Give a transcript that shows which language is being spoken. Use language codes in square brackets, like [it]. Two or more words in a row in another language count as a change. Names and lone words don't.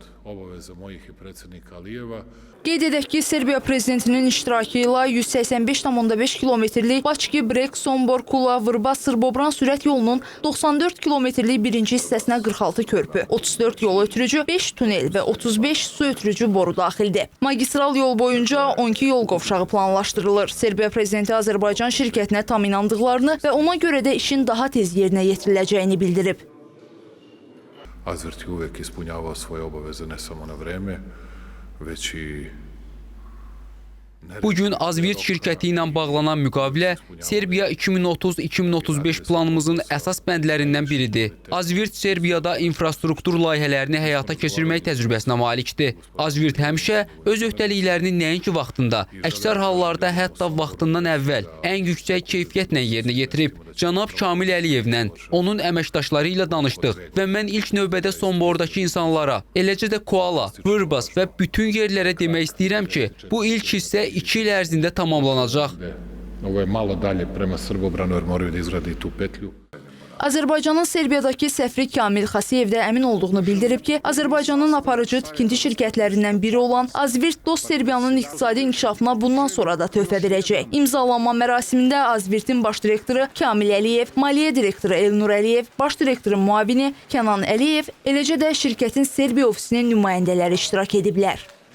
[az] Qeyd edək ki, Serbiya prezidentinin iştirakı ilə 185,5 kilometrlik Bakı, Brek, Sombor, Kula, Vrbas, Sırbobran sürət yolunun 94 kilometrlik birinci hissəsinə 46 körpü, 34 yol ötürücü, 5 tunel və 35 su ötürücü boru daxildir. Magistral yol boyunca 12 yol qovşağı planlaşdırılır. Serbiya prezidenti Azərbaycan şirkətinə tam inandıqlarını və ona görə də işin daha tez yerinə yetiriləcəyini bildirib. [sr] Azvirt je uvijek ispunjavao svoje obaveze ne samo na vreme, već i... [az] Bugün Azvirt şirkəti ilə bağlanan müqavilə Serbiya 2030-2035 planımızın əsas bəndlərindən biridir. Azvirt Serbiyada infrastruktur layihələrini həyata keçirmək təcrübəsinə malikdir. Azvirt həmişə öz öhdəliklərini nəinki vaxtında, əksər hallarda hətta vaxtından əvvəl ən yüksək keyfiyyətlə yerinə yetirib. Cənab Kamil Əliyevlə, onun əməkdaşları ilə danışdıq və mən ilk növbədə Sombordakı insanlara, eləcə də Kuala, Vrbas və bütün yerlərə demək istəyirəm ki, bu ilk hissə 2 il ərzində tamamlanacaq. [sr] Ovo je malo dalje prema Srbobranu jer moraju da izgrade tu petlju. [az] Azərbaycanın Serbiyadakı səfiri Kamil Xasiyev də əmin olduğunu bildirib ki, Azərbaycanın aparıcı tikinti şirkətlərindən biri olan Azvirt Dost Serbiyanın iqtisadi inkişafına bundan sonra da töhfə verəcək. İmzalanma mərasimində Azvirtin baş direktoru Kamil Əliyev, maliyyə direktoru Elnur Əliyev, baş direktorun müavini Kənan Əliyev, eləcə də şirkətin Serbiya ofisinin nümayəndələri iştirak ediblər.